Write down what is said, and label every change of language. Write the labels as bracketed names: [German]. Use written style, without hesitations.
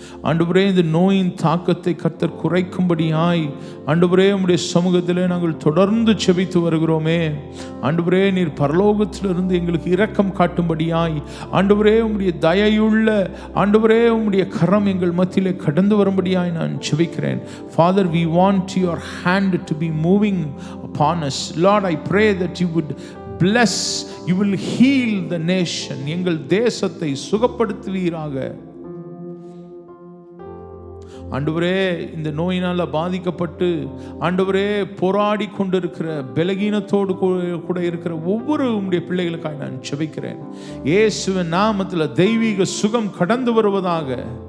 [Tamil] ஆண்டவரே, இந்த நோயின் தாக்கத்தை கர்த்தர் குறைக்கும்படியாய் ஆண்டவரே உம்முடைய சமூகத்திலே நாங்கள் தொடர்ந்து செபித்து வருகிறோமே. ஆண்டவரே, நீர் பரலோகத்திலிருந்து எங்களுக்கு இரக்கம் காட்டும்படியாய் ஆண்டவரே உம்முடைய தயையுள்ள ஆண்டவரே உம்முடைய கரம் எங்கள் மத்தியிலே கடந்து வரும்படியாய் நான் ஜெபிக்கிறேன். [English] Father, we want your hand to be moving upon us. Lord, I pray that you would bless, you will heal the nation. [Tamil] எங்கள் தேசத்தை சுகப்படுத்துவீராக. ஆண்டவரே, இந்த நோயினால் பாதிக்கப்பட்டு ஆண்டவரே போராடி கொண்டிருக்கிற பலகீனத்தோடு கூட இருக்கிற ஒவ்வொரு உம்முடைய பிள்ளைகளுக்காக நான் ஜெபிக்கிறேன். இயேசுவின் நாமத்தில் தெய்வீக சுகம் கடந்து வருவதாக.